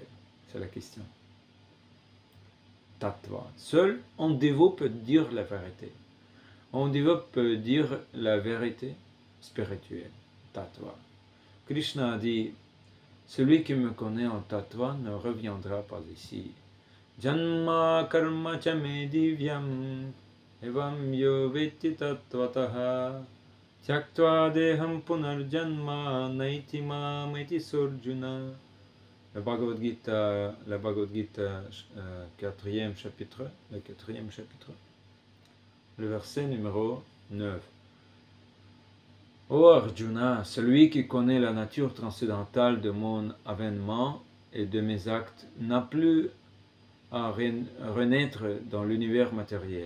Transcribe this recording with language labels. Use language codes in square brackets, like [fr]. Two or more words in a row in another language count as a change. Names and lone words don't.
[fr] C'est la question. Tattva. Seul un dévot peut dire la vérité. Un dévot peut dire la vérité spirituelle. Tattva. Krishna a dit, celui qui me connaît en tattva ne reviendra pas ici. [sa] Janma karma cha me divyam evam yo veti tattvataha tyaktva deham punarjanma naiti mam iti surjuna. [fr] Le Bhagavad Gita, 4e chapitre, le verset numéro 9. Ô Arjuna, celui qui connaît la nature transcendantale de mon avènement et de mes actes n'a plus à renaître dans l'univers matériel.